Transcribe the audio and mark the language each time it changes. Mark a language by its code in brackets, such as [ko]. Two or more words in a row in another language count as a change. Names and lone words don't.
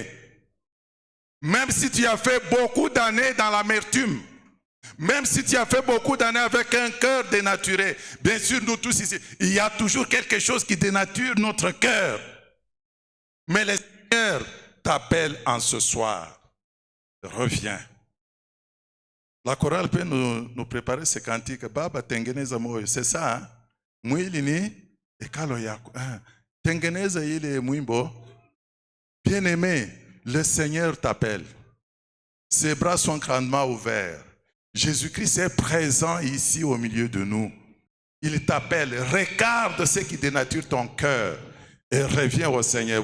[fr] Même si tu as fait beaucoup d'années dans l'amertume, Même si tu as fait beaucoup d'années avec un cœur dénaturé, bien sûr, nous tous ici, il y a toujours quelque chose qui dénature notre cœur. Mais le Seigneur t'appelle en ce soir. Reviens. La chorale peut nous préparer ce cantique. [sw] Baba tengeneza moyo. [fr] C'est ça. Hein? [sw] Mwili ni ekalo yako. Tengeneza ile mwimbo. [fr] Bien-aimé, le Seigneur t'appelle. Ses bras sont grandement ouverts. Jésus-Christ est présent ici au milieu de nous. Il t'appelle. Regarde ce qui dénature ton cœur. Et reviens au Seigneur.